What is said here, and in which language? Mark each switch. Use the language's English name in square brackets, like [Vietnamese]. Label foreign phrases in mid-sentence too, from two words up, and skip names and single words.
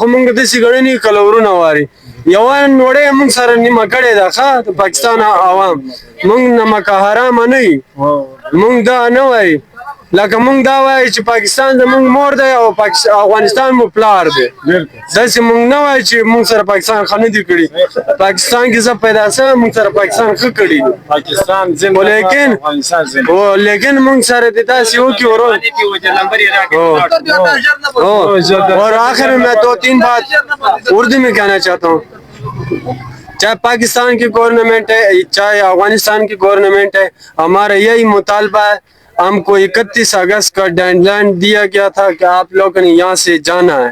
[Pashto] مونږ داسې ګڼنې کله ورونه واري یوه نوړۍ مونږ سره نیمه کړې ده ښه د پاکستان عوام مونږ نمکه حرامه نه یي مونږ دا نه وایي لکه مونږ دا وایو چې پاکستان زمونږ مور دی او افغانستان مو پلار دی داسې مونږ نه وایو چې مونږ سره پاکستان ښه نه دي کړي پاکستان کې زه پیدا شوی مونږ سره پاکستان ښه کړي لیکن مونږ سره د داسې وکړي [Urdu] اور آخر میں 2-3 بات اردو میں کہنا چاہتا ہوں چاہے پاکستان کی گورنمنٹ ہے چاہے افغانستان کی گورنمنٹ ہے ہمارا یہی مطالبہ ہے ہم کو 31 اگست کا ڈیڈ لائن دیا گیا تھا کہ آپ لوگوں نے یہاں سے جانا ہے.